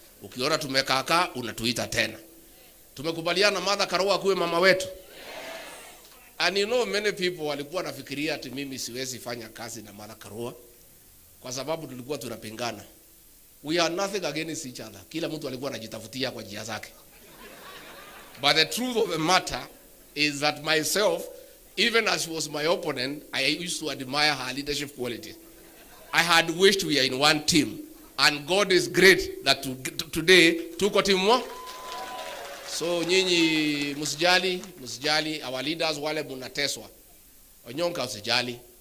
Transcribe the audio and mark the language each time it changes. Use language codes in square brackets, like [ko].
[sw] Ukiona tumekaakaa, unatuita tena. Tumekubaliana Matha Karua kuwe mama wetu. [en] And you know many people [sw] walikuwa nafikiria ati mimi siwezi fanya kazi na Matha Karua kwa sababu tulikuwa tunapingana. [en] We are nothing against each other. [sw] Kila mtu alikuwa anajitafutia kwa njia zake. [en] But the truth of the matter is that myself, even as she was my opponent, I used to admire her leadership qualities. I had wished we are in one team. And God is great that today [sw] tuko timu moja. So nyinyi msijali [en] our leaders [sw] wale munateswa. Onyonka usijali.